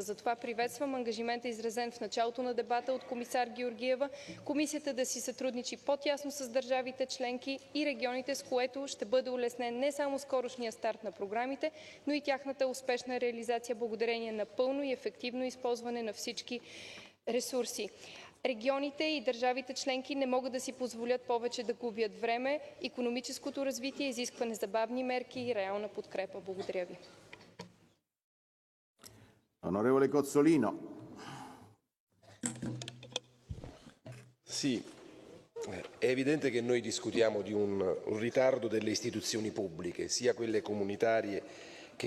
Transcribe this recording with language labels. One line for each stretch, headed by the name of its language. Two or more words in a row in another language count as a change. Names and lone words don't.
Bulgarian: Затова приветствам ангажимента, изразен в началото на дебата от комисар Георгиева, комисията да си сътрудничи по-тясно с държавите членки и регионите, с което ще бъде улеснен не само скорошния старт на програмите, но и тяхната успешна реализация благодарение на пълно и ефективно използване на всички ресурси. Регионите и държавите членки не могат да си позволят повече да губят време. Икономическото развитие изисква незабавни мерки и реална подкрепа. Благодаря ви.
Italian: Onorevole Cozzolino. Sì, è evidente che noi discutiamo di un ritardo delle istituzioni pubbliche, sia quelle comunitarie che